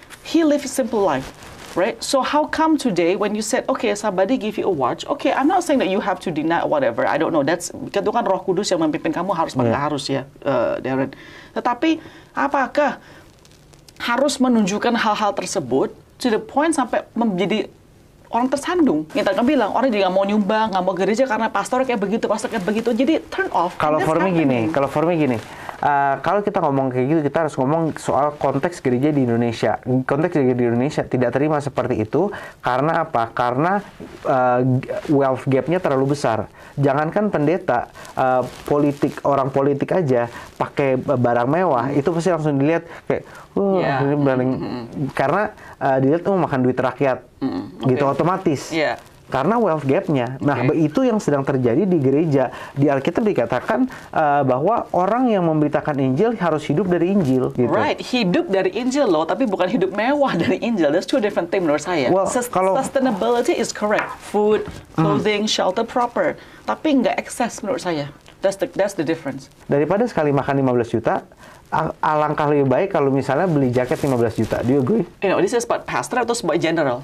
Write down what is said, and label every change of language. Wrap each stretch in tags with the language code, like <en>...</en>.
<en>He lived a simple life, right? So how come today when you said, okay, somebody give you a watch, okay, I'm not saying that you have to deny whatever, I don't know. That's</en> <id>itu kan Roh Kudus yang memimpin kamu harus harus ya, Darren. Tetapi apakah harus menunjukkan hal-hal tersebut</id> <en>to the point</en> <id>sampai menjadi orang tersandung? Kita kan bilang orang juga nggak mau nyumbang, nggak mau gereja karena pastor kayak begitu, Jadi</id> <en>turn off.</en> <id>Kalau</id> <en>for me</en> <id>gini, kalau kita ngomong kayak gitu, kita harus ngomong soal konteks gereja di Indonesia. Konteks gereja di Indonesia tidak terima seperti itu karena apa? Karena wealth gap-nya terlalu besar. Jangankan pendeta, orang politik aja pakai barang mewah, itu pasti langsung dilihat kayak, ini berani, karena dilihat makan duit rakyat, gitu otomatis. Karena wealth gap-nya. Nah, itu yang sedang terjadi di gereja. Di Alkitab dikatakan bahwa orang yang memberitakan Injil harus hidup dari Injil. Gitu.</id> <en>Right,</en> <id>hidup dari Injil loh, tapi bukan hidup mewah dari Injil.</id> <en>That's two different things</en> <id>menurut saya.</id> <en>Well, Sustainability is correct. Food, clothing, shelter proper.</en> <id>Tapi nggak excess menurut saya.</id> <en>That's the difference.</en> <id>Daripada sekali makan 15 juta, alangkah lebih baik kalau misalnya beli jaket 15 juta.</id> <en>Do you agree? This is about pastor</en> <id>atau</id> <en>about general?</en>